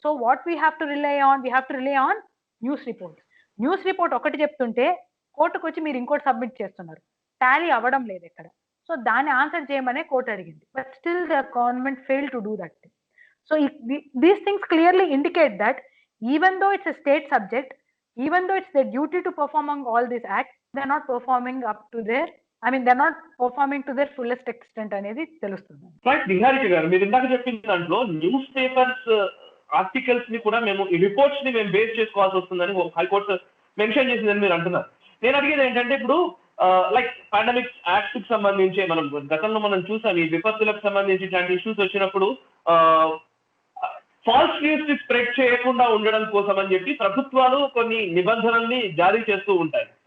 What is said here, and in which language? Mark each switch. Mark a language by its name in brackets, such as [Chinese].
[English] So what we have to rely on news report. [Telugu] News report ఒకటి చెప్తుంటే కోర్టుకు వచ్చి మీరు ఇంకోటి సబ్మిట్ చేస్తున్నారు, టాలీ అవ్వడం లేదు ఎక్కడ. [English] so [Telugu] దాన్ని ఆన్సర్ చేయమనే కోర్టు అడిగింది, [English] But still the government fail to do that. So these things clearly indicate that even though it's a state subject, even though it's their duty to perform on all these acts, they're not performing up to their, they're not performing to their fullest extent [Telugu] అనేది తెలుస్తుంది. Right Niharika గారు, మీరు ఇందాక చెప్పిన దాంట్లో news papers articles ని కూడా మేము ఈ రిపోర్ట్స్ ని మేము బేస్ చేసుకోవాల్సి వస్తుందని హైకోర్టు మెన్షన్ చేసిందని మీరు అంటున్నారు. నేను అడిగేది ఏంటంటే ఇప్పుడు లైక్ పాండమిక్ యాక్ట్ కి సంబంధించి మనం గతంలో మనం చూసాం, ఈ విపత్తులకు సంబంధించి ఇట్లాంటి ఇష్యూస్ వచ్చినప్పుడు ఫాల్స్ న్యూస్ ని స్ప్రెడ్ చేయకుండా ఉండడం కోసం అని చెప్పి ప్రభుత్వాలు కొన్ని నిబంధనల్ని జారీ చేస్తూ ఉంటాయి.